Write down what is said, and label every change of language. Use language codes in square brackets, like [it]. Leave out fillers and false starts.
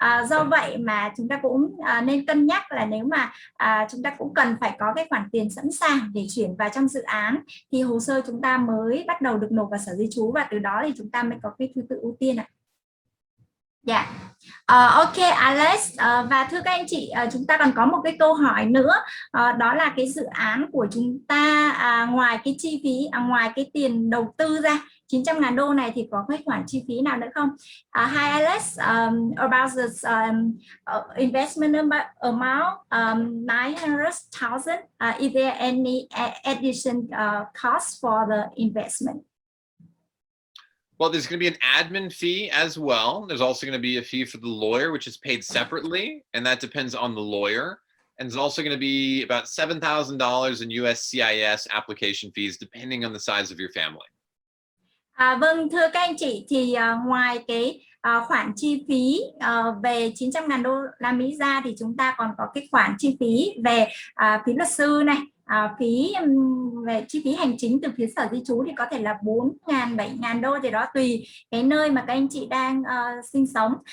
[vi] Do vậy mà chúng ta cũng nên cân nhắc là nếu mà chúng ta cũng cần phải có cái khoản tiền sẵn sàng để chuyển vào trong dự án thì hồ sơ chúng ta mới bắt đầu được nộp vào sở di trú, và từ đó thì chúng ta mới có cái thứ tự ưu tiên ạ. Dạ. Ok Alex, và thưa các anh chị, chúng ta còn có một cái câu hỏi nữa, đó là cái dự án của chúng ta ngoài cái chi phí, ngoài cái tiền đầu tư ra 900.000 đô này thì có cái khoản chi phí nào nữa không? [en] Hi Alex, about the investment amount 900,000, is there any addition cost for the investment? Well, there's going to be an admin fee as well. There's also going to be a fee for the lawyer, which is paid separately, and that depends on the lawyer. And there's also going to be about $7,000 in USCIS application fees, depending on the size of your family. [vi] Vâng, thưa các anh chị, thì ngoài cái khoản chi phí về 900.000 đô la Mỹ ra thì chúng ta còn có cái khoản chi phí về phí luật sư này, phí về chi phí hành chính từ phía sở di trú thì có thể là 4.000, 7.000 đô, thì đó tùy cái nơi mà các anh chị đang sinh sống.